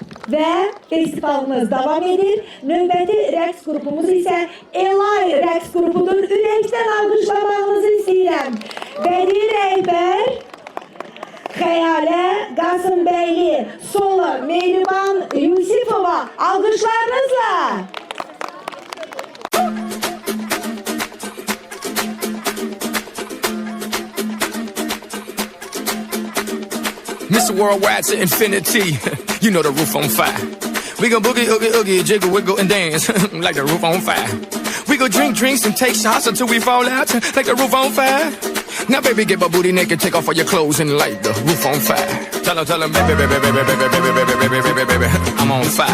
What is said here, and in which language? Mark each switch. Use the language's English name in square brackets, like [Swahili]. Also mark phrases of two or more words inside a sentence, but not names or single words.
[Azerbaijani] və festivalımız davam edir. Növbəti rəqs qrupumuz isə Elay rəqs qrupudur. Ürəkdən alqışlamağınızı istəyirəm. Bədii rəhbər Xəyalə Qasımbəyli, solo Mehriban Yusifova alqışlarınızla. [English] Mr. Worldwide to infinity. You know the roof on fire. We go boogie, oogie, oogie, jiggle, wiggle, and dance like the roof on fire. We go drink drinks and take shots until we fall out like the roof on fire. Now, baby, get my booty naked, take off all your clothes and light the roof on fire. Tell her, baby, baby, baby, baby, baby, baby, baby, baby, baby, baby, I'm on fire.